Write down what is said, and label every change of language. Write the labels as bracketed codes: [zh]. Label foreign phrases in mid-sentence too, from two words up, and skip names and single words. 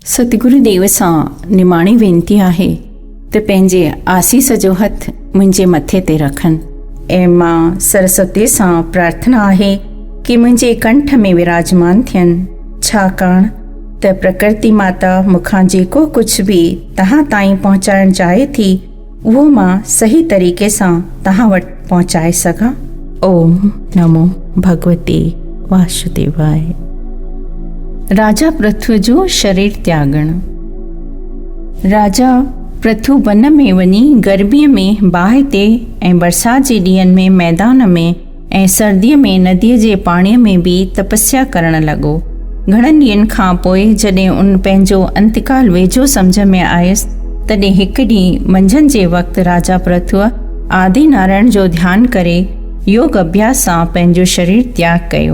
[sd] सतगुरुदेव सां निमाणी वेनती आहे त पंहिंजे आसीस जो हथ मुंहिंजे मथे ते रखनि ऐं मां सरस्वती सां प्रार्थना आहे कि मुंहिंजे कंठ में विराजमान थियनि, छाकाणि त प्रकृति माता मूंखां जेको कुझु बि तव्हां ताईं पहुचाइणु चाहे थी उहो मां सही तरीक़े सां तव्हां वटि पहुचाए सघां। [sa] ओम नमो भगवते वासुदेवाय। [sd] राजा पृथु जो शरीर त्यागण। राजा पृथु वन में वञी गर्मीअ में बाहि ते ऐं बरसाति जे ॾींहंनि में मैदान में ऐं सर्दीअ में नदीअ जे पाणीअ में बि तपस्या करणु लॻो। घणनि ॾींहंनि खां पोइ जॾहिं उन पंहिंजो अंतकाल वेझो सम्झ में आयुसि तॾहिं हिकु ॾींहुं मंझंदि जे वक़्तु राजा पृथुअ आदि नारायण जो ध्यानु करे योग अभ्यास सां पंहिंजो शरीर त्याग कयो।